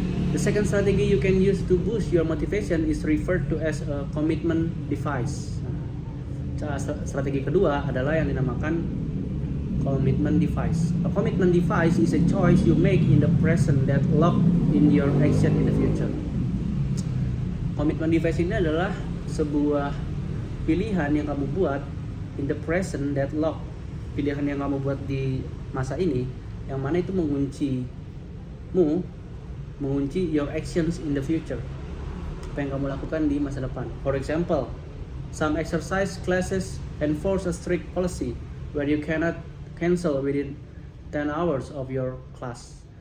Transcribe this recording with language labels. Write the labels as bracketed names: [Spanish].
[English] The second strategy you can use to boost your motivation is referred to as a commitment device. [Indonesian] Strategi kedua adalah yang dinamakan commitment device. [English] A commitment device is a choice you make in the present that lock in your action in the future. [Indonesian] Commitment device ini adalah sebuah pilihan yang kamu buat [English] in the present that lock. [Indonesian] Pilihan yang kamu buat di masa ini yang mana itu mengunci [English] your actions in the future. [Indonesian] Apa yang kamu lakukan di masa depan. [English] For example, some exercise classes enforce a strict policy where you cannot cancel within 10 hours of your class.